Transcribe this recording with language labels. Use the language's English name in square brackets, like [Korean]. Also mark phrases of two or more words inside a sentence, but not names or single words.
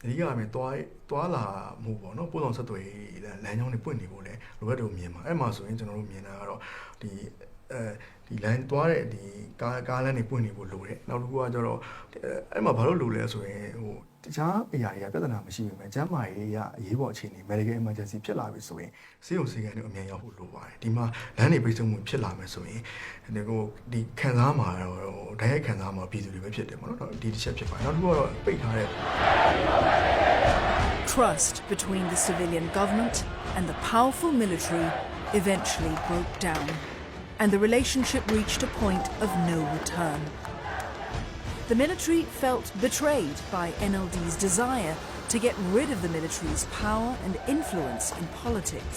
[Burmese] ဓိကအပြင်သွားလာမှုပေါ့နော်ပို့ဆောင်ဆက်သွယ်လမ်းကြောင်းတွေပွင့်နေဖို့လဲလိုအပ်တယ်မြင်ပါအဲ့မှာဆိုရင်ကျွန်တော်တို့မြင်တာကတော့ဒီလမ်းသွားတဲ့ဒီကားလမ်းတွေပွင့်နေဖို့လိုတယ်နောက်တစ်ခုကကျတော့အဲ့မှာဘာလို့လိုလဲဆိုရင်တခြားအရာတွေကပြဿနာမရှိပေမဲ့ကျန်းမာရေးအရေးပေါ်အခြေအနေ [English] medical emergency [Burmese] ဖြစ်လာပြီဆိုရင်ဆေးရုံဆေးခန်းတွေအမြန်ရောက်ဖို့လိုပါတယ်ဒီမှာလမ်းတွေပိတ်ဆို့မှုဖြစ်လာမယ်ဆိုရင်ဒီခံစားမှာတော့ဓာတ်ရိုက်ခံစားမှာပြည်သူတွေပဲဖြစ်တယ်ပေါ့နော်ဒီတစ်ချက်ဖြစ်ပါတယ်နောက်တစ်ခုကတော့ပိတ်ထားတဲ့ [English] Trust between the civilian government and the powerful military eventually broke down, and the relationship reached a point of no return. The military felt betrayed by NLD's desire to get rid of the military's power and influence in politics.